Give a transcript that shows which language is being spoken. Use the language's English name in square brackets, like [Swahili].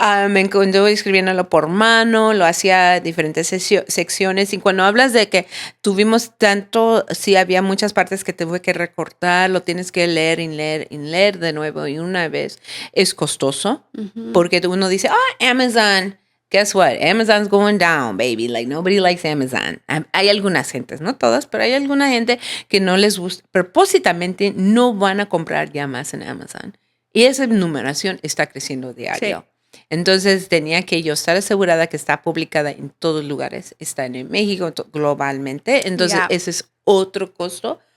[Spanish] Me encantó escribiéndolo por mano. Lo hacía diferentes secciones. Y cuando hablas de que tuvimos tanto, sí había muchas partes que tuve que recortar. Lo tienes que leer y leer y leer de nuevo y una vez. Es costoso porque uno dice, Amazon. [English] Guess what? Amazon's going down, baby. Like, nobody likes Amazon. [Spanish] Hay algunas gentes, no todas, pero hay alguna gente que no les gusta. Propósitamente no van a comprar ya más en Amazon. Y esa numeración está creciendo diario. Sí. Entonces, tenía que yo estar asegurada que está publicada en todos lugares. Está en México, globalmente. Entonces, ese es otro costo.